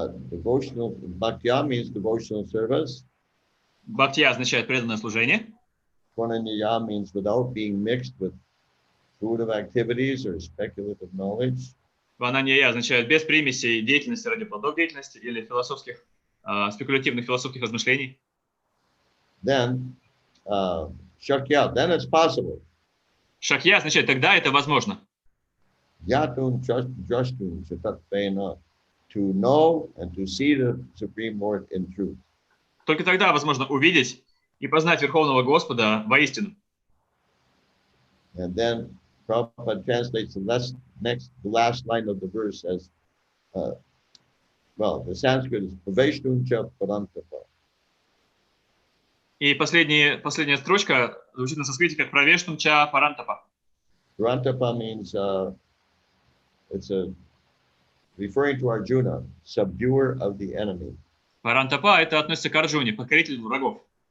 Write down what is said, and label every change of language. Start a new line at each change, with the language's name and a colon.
English: Devotional, bhaktya means devotional service.
Russian: Бхактия означает преданное служение.
English: Tvananya means without being mixed with fruitive activities or speculative knowledge.
Russian: Вананья означает без примесей деятельности ради плодов деятельности или философских спекулятивных философских размышлений.
English: Then, Shakya, then it's possible.
Russian: Шакья означает, тогда это возможно.
Sanskrit: Yatun Justun Chatatpena,
English: to know and to see the Supreme Lord in truth.
Russian: Только тогда возможно увидеть и познать Верховного Господа воистину.
English: And then Prabhupada translates the last line of the verse as, the Sanskrit is
Sanskrit: Praveshnuncha Parantapa.
Russian: И последняя строчка звучит на санскрите как
Sanskrit: «Правештунча парантапа».
English: Parantapa means, it's referring to Arjuna, subduer of the enemy.
Russian: Парантапа – это относится к Арджуне, покорителю врагов.